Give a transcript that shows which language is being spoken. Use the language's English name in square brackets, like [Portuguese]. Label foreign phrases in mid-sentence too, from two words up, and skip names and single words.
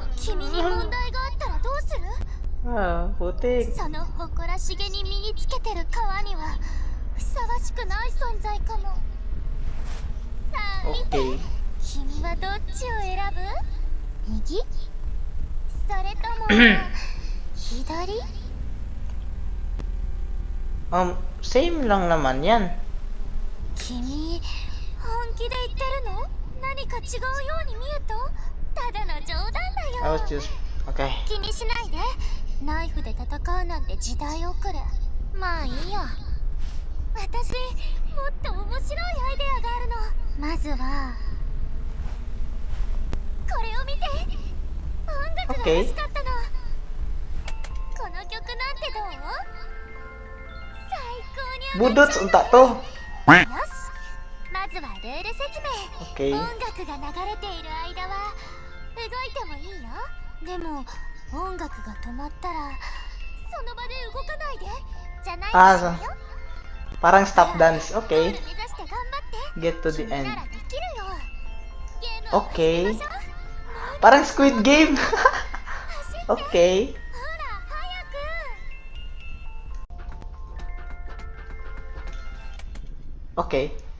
[Japanese] 君に問題があったらどうする？その誇らしげに身につけてる皮にはふさわしくない存在かも。さあ見て、君はどっちを選ぶ？右？それとも左？ [Filipino] Same lang naman yan. [Japanese] 君、本気で言ってるの？何か違うように見えた？ただの冗談だ [English] I [Japanese] よ。 [English] was just... Okay. [Japanese] 気にしないで。ナイフで戦うなんて時代遅れ。まあいいよ。私、もっと面白いアイデアがあるの。まずはこれを見て。音楽が欲しかったの。この曲なんてどう？最高に上がっちゃう。 [Cebuano] Budots unta to. [Japanese] よし、まずはルール説明。 [English] Okay. [Japanese] 音楽が流れている間は動いてもいいよ。でも音楽が止まったらその場で動かないでじゃないですよ。 [Filipino] Parang [English] stop dance. [Japanese] ゴー [English] Okay. [Japanese] ル目指して頑張って。 [English] Get to the [Japanese] 君 [English] end. [Japanese] ならできるよ。ゲームを [English] Okay. [Japanese] 始めましょう。 [Filipino] Parang Squid Game. [Japanese] 走って。 [English] Okay. [Japanese] ほら早く。 [English] Okay.